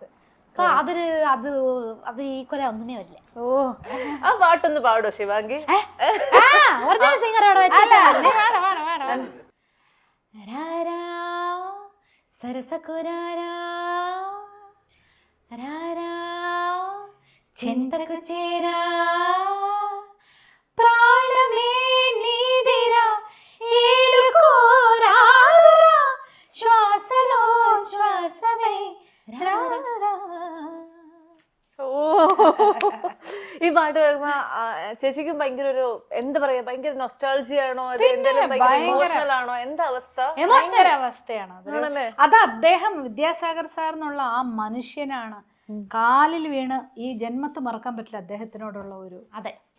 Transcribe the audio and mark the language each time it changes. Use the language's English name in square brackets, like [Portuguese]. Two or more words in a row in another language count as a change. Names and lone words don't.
[Malayalam] സോ അത് ഈക്വല ഒന്നുമേ വരില്ല. ഓ, ആ പാട്ടൊന്ന് പാടോ ശിവാംഗി? [English] original singer [Malayalam] അവിടെ വെച്ചിട്ട് [Telugu] రారా సరసకురారా రారా చెంతకు చేరా ప్రాణమే నీదిరా ఏలుకోరాదురా శ్వాసలో శ్వాసమే రారా. [Malayalam] ഈ പാട്ട് കേൾക്കുമ്പോ ചേച്ചിക്കും ഭയങ്കര ഒരു എന്താ പറയാ, ഭയങ്കര നൊസ്റ്റാൾജിയാണോ, ഇമോഷണൽ ആണോ, എന്താ അവസ്ഥ? ഭയങ്കര അവസ്ഥയാണ് അത്. അദ്ദേഹം വിദ്യാസാഗർ സാർ എന്നുള്ള ആ മനുഷ്യനാണ് കാലിൽ വീണ് ഈ ജന്മത്ത് മറക്കാൻ പറ്റില്ല അദ്ദേഹത്തിനോടുള്ള ഒരു